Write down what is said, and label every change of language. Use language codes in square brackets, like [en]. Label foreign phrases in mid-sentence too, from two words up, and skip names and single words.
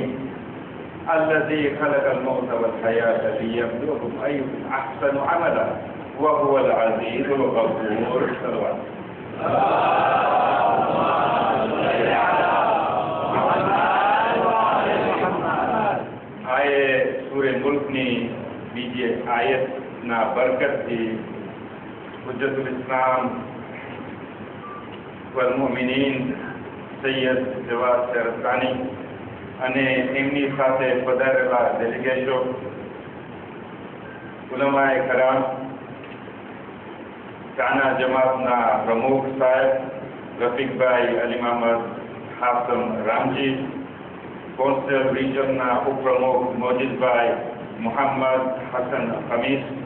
[ar] الذي خلق الموت والحياة ليبلوكم أيكم أحسن عملا وهو العزيز الغفور. صلوات. [gu] આયત સૂરહ મુલ્કની બીજી આયત ના બરકતથી [ar] حجة الإسلام والمؤمنين [gu] સૈયદ જવાદ શરસ્તાની અને એમની સાથે પધારેલા ડેલિગેટો, ઉલમાએ કરામ, કાના જમાતના પ્રમુખ સાહેબ રફીકભાઈ અલી મહમદ હાસમ રામજી, કોન્સ્ટેલ રિજનના ઉપપ્રમુખ મોજીદભાઈ મોહમ્મદ હસન ખમીસ,